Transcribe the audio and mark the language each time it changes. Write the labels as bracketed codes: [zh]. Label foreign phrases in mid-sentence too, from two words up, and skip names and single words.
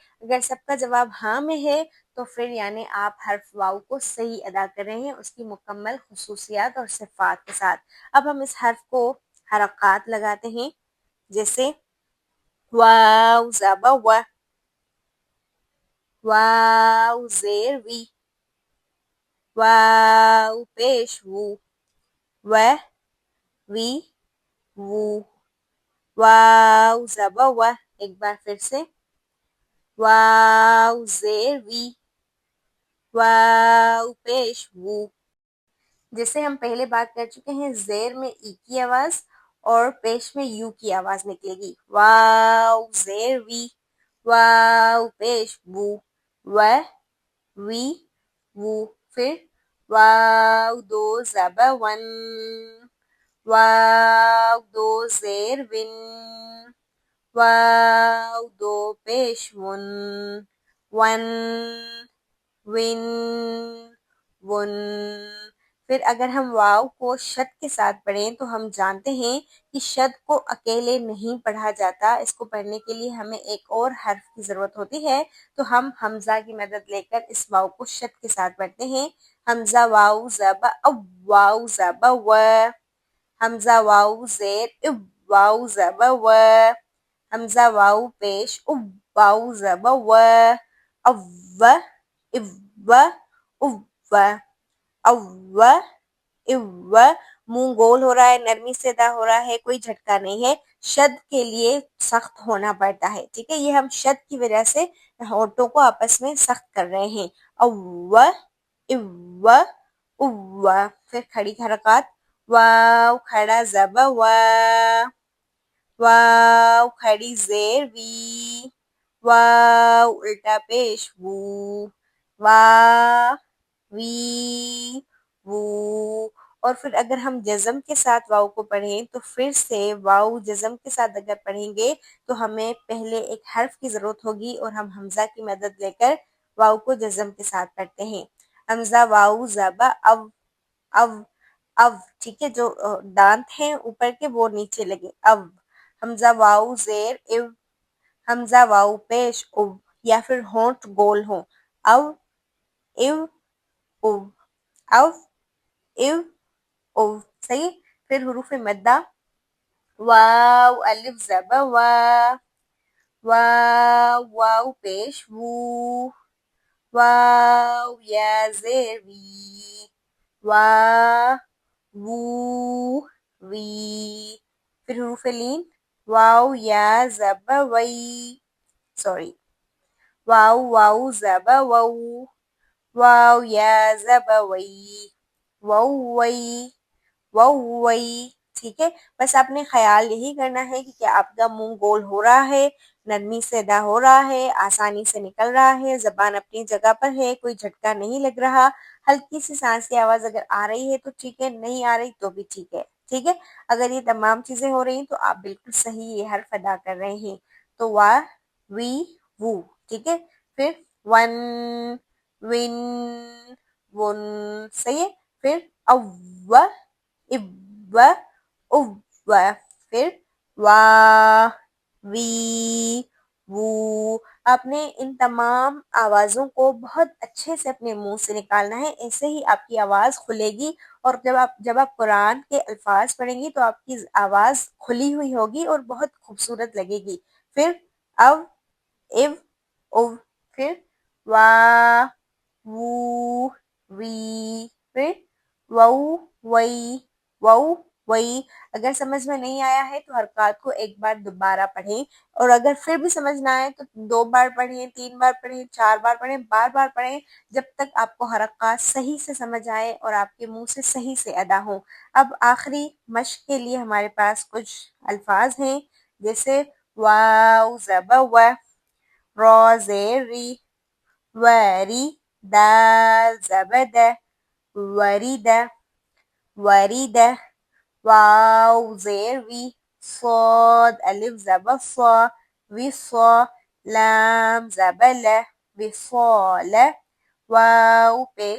[ur] اگر سب کا جواب ہاں میں ہے تو پھر یعنی آپ حرف واو کو صحیح ادا کر رہے ہیں, اس کی مکمل خصوصیات اور صفات کے ساتھ. اب ہم اس حرف کو حرکات لگاتے ہیں, جیسے واو زبا و, واو زیر وی, واو پیش وو, و وی وو, واو زبا و. ایک بار پھر سے واو زیر وی, واو پیش وو. جیسے ہم پہلے بات کر چکے ہیں, زیر میں ای کی آواز اور پیش میں یو کی آواز نکلے گی. واو زیر وی, واو پیش وو, و وی وو. پھر واو دو زبا ون, واو دو زیر ون, واو دو پیش ون, ون ون ون. پھر اگر ہم واو کو شد کے ساتھ پڑھیں تو ہم جانتے ہیں کہ شد کو اکیلے نہیں پڑھا جاتا. اس کو پڑھنے کے لیے ہمیں ایک اور حرف کی ضرورت ہوتی ہے, تو ہم حمزہ کی مدد لے کر اس واو کو شد کے ساتھ پڑھتے ہیں. حمزہ واو زبا او, واو زبا و, حمزہ واو زیر او, واو زبا و, حمزہ واو پیش او, واو زبا و, او او, او او. منہ گول ہو رہا ہے, نرمی سے ادا ہو رہا ہے, کوئی جھٹکا نہیں ہے. شد کے لیے سخت ہونا پڑتا ہے. ٹھیک ہے, یہ ہم شد کی وجہ سے ہونٹوں کو آپس میں سخت کر رہے ہیں. او او او. پھر کھڑی حرکات, واو کھڑا زبا وا, واو کھڑی زیر وی, واو الٹا پیش وو, وا وی وو. اور پھر اگر ہم جزم کے ساتھ واو کو پڑھیں تو پھر سے واو جزم کے ساتھ اگر پڑھیں گے تو ہمیں پہلے ایک حرف کی ضرورت ہوگی, اور ہم حمزہ کی مدد لے کر واو کو جزم کے ساتھ پڑھتے ہیں. حمزہ واو زبا او, او او. ٹھیک ہے, جو دانت ہیں اوپر کے وہ نیچے لگے, او. حمزہ واو زیر او, حمزہ واو پیش او, یا پھر ہونٹ گول ہو, او او او, او او او. صحیح. پھر حروف مدہ, واو الف زبا وا, واو واو پیش وو, واو یا زیر وی, وا وو وی. پھر حروف لین, واو یا زبا وی, سوری, واو واو زبا وو, واو یا زبا وی, وو وی, وو وی. ٹھیک ہے, بس آپ نے خیال یہی کرنا ہے کہ کیا آپ کا منہ گول ہو رہا ہے, نرمی سے ادا ہو رہا ہے, آسانی سے نکل رہا ہے, زبان اپنی جگہ پر ہے, کوئی جھٹکا نہیں لگ رہا, ہلکی سی سانس کی آواز اگر آ رہی ہے تو ٹھیک ہے, نہیں آ رہی تو بھی ٹھیک ہے. ٹھیک ہے, اگر یہ تمام چیزیں ہو رہی ہیں تو آپ بالکل صحیح یہ حرف ادا کر رہے ہیں. تو وا وی وو. ٹھیک ہے. پھر ون ون ون. صحیح ہے. پھر او او او. پھر وا وی وو. آپ نے ان تمام آوازوں کو بہت اچھے سے اپنے منہ سے نکالنا ہے، ایسے ہی آپ کی آواز کھلے گی، اور جب آپ قرآن کے الفاظ پڑھیں گی تو آپ کی آواز کھلی ہوئی ہوگی اور بہت خوبصورت لگے گی۔ پھر او، او، او، پھر وا، وو، وی، پھر وو، وئی، وو، وئی۔ اگر سمجھ میں نہیں آیا ہے تو حرکات کو ایک بار دوبارہ پڑھیں، اور اگر پھر بھی سمجھ نہ آئے تو 2 بار پڑھیں، 3 بار پڑھیں، 4 بار پڑھیں، بار بار پڑھیں، جب تک آپ کو حرکات صحیح سے سمجھ آئے اور آپ کے منہ سے صحیح سے ادا ہوں۔ اب آخری مشق کے لیے ہمارے پاس کچھ الفاظ ہیں، جیسے واو زبر و، را زیر ری، وری، دال زبر د، وریدہ، وریدہ، واو زیر وی، صاد الف زبر صا، وصا، لام زبر ل، وصال، واو پیش